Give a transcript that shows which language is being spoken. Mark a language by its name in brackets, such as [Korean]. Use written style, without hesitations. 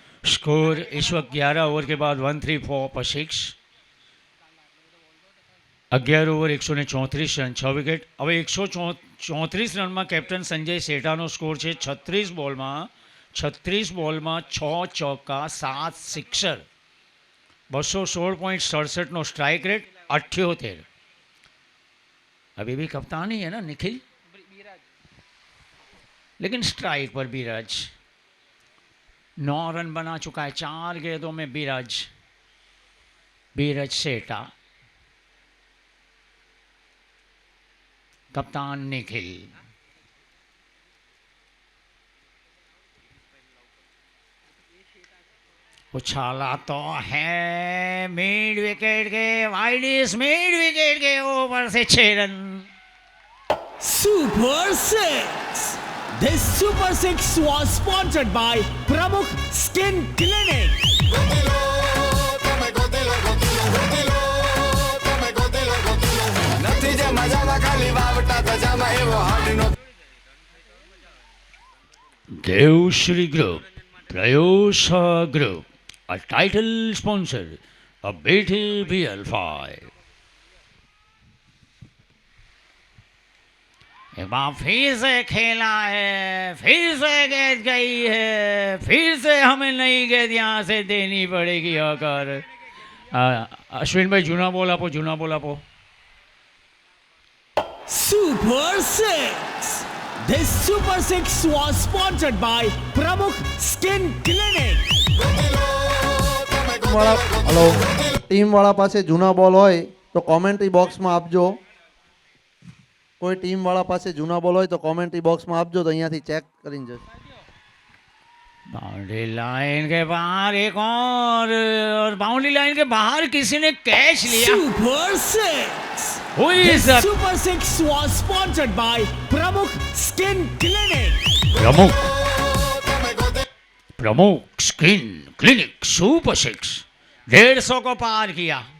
[Hindi] Score इस वक्त 11 over के बाद 134 पर 6। [Gujarati] 11 ઓવર 134 રન, 6 વિકેટ। હવે 134 રનમાં કેપ્ટન સંજય સેઠાનો સ્કોર છે 36 બોલમાં 6 ચોક્કા 7 સિક્સર, 216.67 स्ट्राइक रेट, 78। [Hindi] अभी भी कप्तान ही है ना निखिल, लेकिन स्ट्राइक पर बीराज 9 रन बना चुका है 4 गेंदों में। बीरज सेठा, कप्तान निखिल। उछाला तो है मिड विकेट के, वाइडिस मिड विकेट के ऊपर से 6 run. [English] Super Six. This Super Six was sponsored by Pramukh Skin Clinic. [Gujarati] નથી જે મજામાં ખાલી વાવટા ધજામાં એવો હાડીનો [English] Devshri Group, Prayosha Group, a title sponsor of BTPL5। [Hindi] एक बार फिर से खेला है, फिर से गेंद गई है, फिर से हमें नई गेंद यहाँ से देनी पड़ेगी। [Gujarati] आकर अश्विन भाई जूना बॉल आपो। [English] Super Six. This Super Six was sponsored by Pramukh Skin Clinic. [Gujarati] Hello, ટીમવાળા પાસે જૂના બોલ હોય તો કોમેન્ટ્રી બોક્સમાં આપજો। કોઈ ટીમવાળા પાસે જૂના બોલ હોય તો કોમેન્ટ્રી બોક્સમાં આપજો, તો અહીંયાથી ચેક કરીને જશે। [Hindi] बाउंड्री लाइन के बाहर एक और बाउंड्री लाइन के बाहर किसी ने कैच लिया। [English] Super Six. Who is This that? Super Six was sponsored by Pramukh Skin Clinic. [Hindi] प्रमुख स्किन क्लिनिक सुपर 6 150 को पार किया।